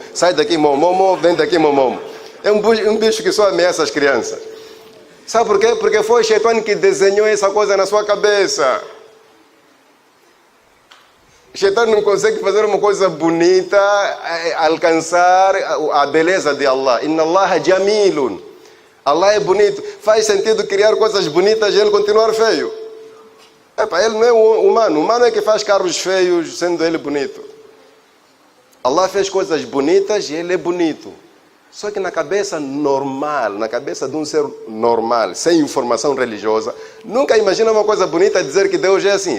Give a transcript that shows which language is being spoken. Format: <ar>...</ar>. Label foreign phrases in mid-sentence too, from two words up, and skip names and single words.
<pt>Sai daqui, momomo, vem daqui, momomo. É um bicho que só ameaça as crianças. Sabe por quê? Porque foi o Shaitão que desenhou essa coisa na sua cabeça. O Shaitão não consegue fazer uma coisa bonita, alcançar a beleza de Allah.</pt> <ar>إن الله جميل.</ar> <pt>Allah é bonito. Faz sentido criar coisas bonitas e ele continuar feio. Ele não é humano. O humano é que faz carros feios, sendo ele bonito. Allah fez coisas bonitas e ele é bonito. Só que na cabeça normal, na cabeça de um ser normal, sem informação religiosa, nunca imagina uma coisa bonita e dizer que Deus é assim.</pt>